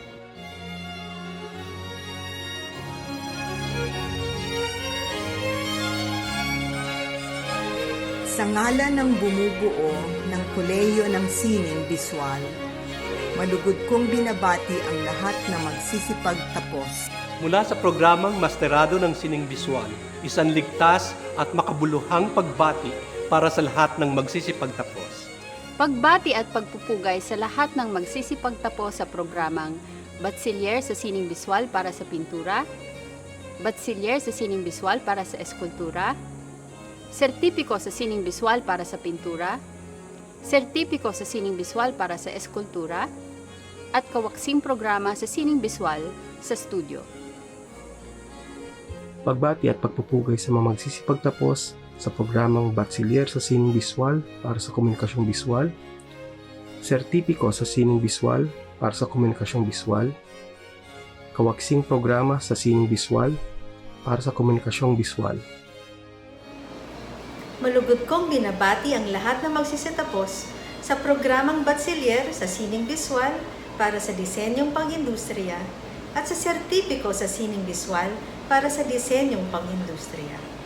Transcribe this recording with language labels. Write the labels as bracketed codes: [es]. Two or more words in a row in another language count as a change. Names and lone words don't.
[tl] Sa ngalan ng bumubuo ng Kolehiyo ng Sining Biswal, malugod kong binabati ang lahat na magsisipagtapos. Mula sa programang Masterado ng Sining Biswal, isang ligtas at makabuluhang pagbati para sa lahat ng magsisipagtapos. Pagbati at pagpupugay sa lahat ng magsisipagtapos sa programang Batsilyer sa Sining Biswal para sa pintura, Batsilyer sa Sining Biswal para sa eskultura, Sertipiko sa Sining Biswal para sa pintura, Sertipiko sa Sining Biswal para sa eskultura, at kawaksing programa sa Sining Biswal sa studio. Pagbati at pagpupugay sa mga magsisipagtapos sa programang Batsilyer sa Sining Biswal para sa Komunikasyong Biswal, Sertipiko sa Sining Biswal para sa Komunikasyong Biswal, kawaksing programa sa Sining Biswal para sa Komunikasyong Biswal. Malugod kong binabati ang lahat na magsisitapos sa programang Batsilyer sa Sining Biswal para sa Disenyong Pang-Industriya at sa Sertipiko sa Sining Biswal para sa Disenyong Pang-Industriya.